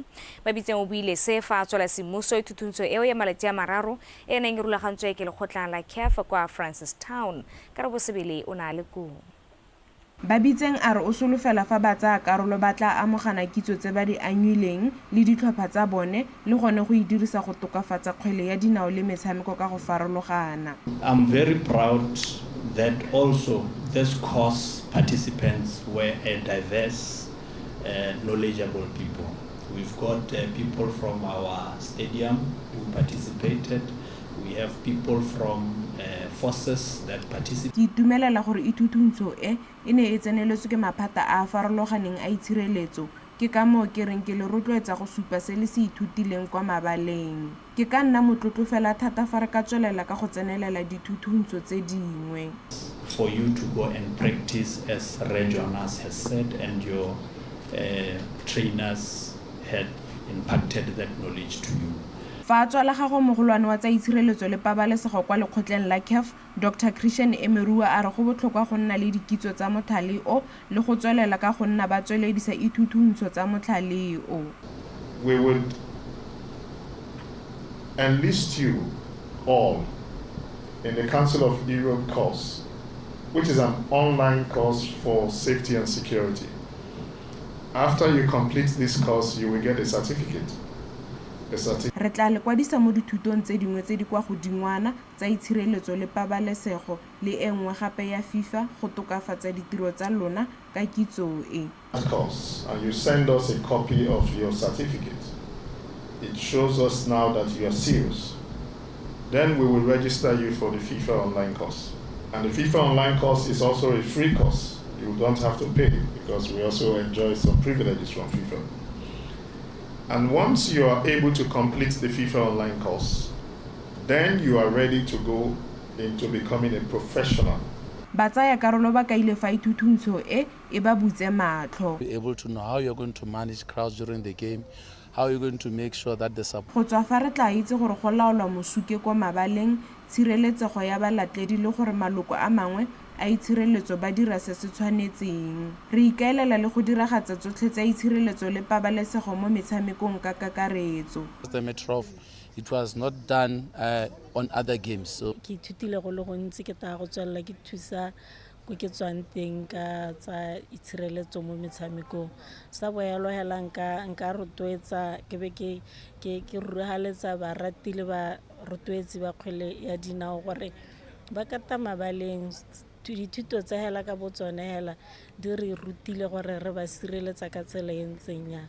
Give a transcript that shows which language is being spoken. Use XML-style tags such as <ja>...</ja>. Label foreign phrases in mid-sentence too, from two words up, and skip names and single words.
<tn>Babitseng o buile se fa tswela semmuso ithututso eo ya malatsi a mararo e neng e rulagantswe ke lekgotla la CAF kwa Francistown. Ka re bosebele o na le kumo. Babitseng a re o solofela fa ba tsaya karolo ba tla amogana kitso tse ba di anyileng le ditlhopha tsa bone le gone go idirisa go tokafatsa kgwele ya dinao le metshameko ka go farologana.</tn> <en>I'm very proud that also this course participants were a diverse, knowledgeable people. We've got people from our stadium who participated. We have people from forces that participate.</en> <tn>Ke itumelela gore ithututso e ne e tseneletswe ke maphata a farologaneng a itshireletso ke ka mo ke reng ke le rotloetsa go supa se le se ithutileng kwa mabaleng. Ke ka nna motlotlo fela thata fa re ka tswelela ka go tsenelela dithututso tse dingwe.</tn> <en>For you to go and practice as Regionas has said and your trainers had impacted that knowledge to you.</en> <tn>Fa tswala gago mogolwane wa tsa itshireletso le pabalesego kwa lekgotleng la CAF Dr. Christian Emerua a re go botlhokwa go nna le dikitso tsa motlhale o le go tswelela ka go nna ba tsweledisa ithututso tsa motlhale o.</tn> <en>We would enlist you all in the Council of Europe course, which is an online course for safety and security. After you complete this course, you will get a certificate.</en> <tn>Re tla le kwadisa mo dithutong tse dingwe tse di kwa godingwana tsa itshireletso le pabalesego le engwe gape ya FIFA go tokafatsa ditiro tsa lona ka kitso e.</tn> <en>And you send us a copy of your certificate. It shows us now that you are serious. Then we will register you for the FIFA online course. And the FIFA online course is also a free course. You don't have to pay because we also enjoy some privileges from FIFA. And once you are able to complete the FIFA online course, then you are ready to go into becoming a professional.</en> <tn>Batsaya karolo ba kaile fa ithututso e ba butse matlho.</tn> <en>Be able to know how you're going to manage crowds during the game, how you're going to make sure that the support.</en> <tn>Go tswa fa re tla itse gore go laolwa mosuke kwa mabaleng, tshireletsego ya balatledi le gore maloko a mangwe a itshireletso ba dira se se tshwanetseng. Re ikaelela le go diragatsa tsotlhe tsa itshireletso le pabalesego mo metshamekong ka kakaretso.</tn> <en>The Metro, it was not done on other games. So</en> <tn>ke ithutile go le gontsi ke ta go tswella ke thusa go ke tswang teng ka tsa itshireletso mo metshamekong. Sa boelo hela nka rotloetsa ke be ke ruhaletsa ba ratile ba rotloetsi ba kgwele ya dinao gore ba ka ta mabaleng dithuto tsa hela ka botsone hela di re rutile gore re ba sireletsa ka tsela e ntseng ya</tn>